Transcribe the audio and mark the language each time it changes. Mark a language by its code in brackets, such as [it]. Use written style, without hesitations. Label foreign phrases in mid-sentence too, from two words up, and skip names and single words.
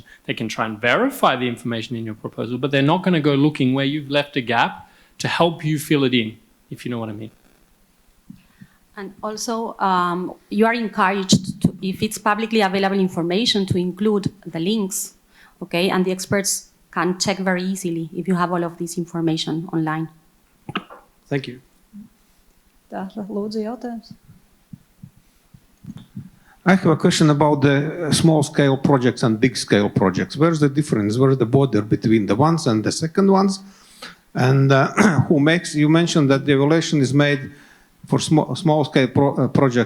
[en] They can try and verify the information in your proposal, but they're not going to go looking where you've left a gap to help you fill it in, if you know what I mean. And also, you are encouraged if it's publicly available information, to include the links, okay? And the experts can check very easily if you have all of this information online. Thank you. [lv] Tā, lūdzu, jautājums. [en] I have a question about the small-scale projects and big-scale projects. Where's the difference? Where's the border between the ones and the second ones? And you mentioned that the evaluation is made for small-scale projects.